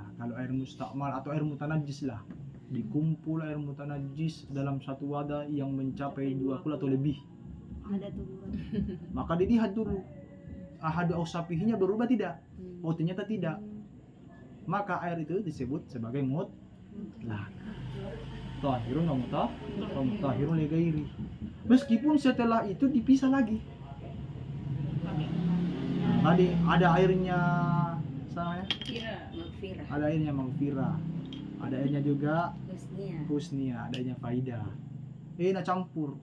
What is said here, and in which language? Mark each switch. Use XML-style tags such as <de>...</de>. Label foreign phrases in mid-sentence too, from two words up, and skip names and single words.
<id>Kalau air mustamal atau air mutanajis lah, dikumpul air mutanajis dalam satu wadah yang mencapai 2 kullah atau lebih, Ada tuburan. maka dilihat dulu</id> <ar>أحد أوصافه</ar> <id>berubah tidak. Oh ternyata tidak, maka air itu disebut sebagai mutlak.</id> <ar>طاهر ومطهر لغيره.</ar> <id>Meskipun setelah itu dipisah lagi. Tadi ada airnya sama ya? Ada airnya maghfirah. Ada airnya juga husnia, ada airnya faidah. Nah campur.</id>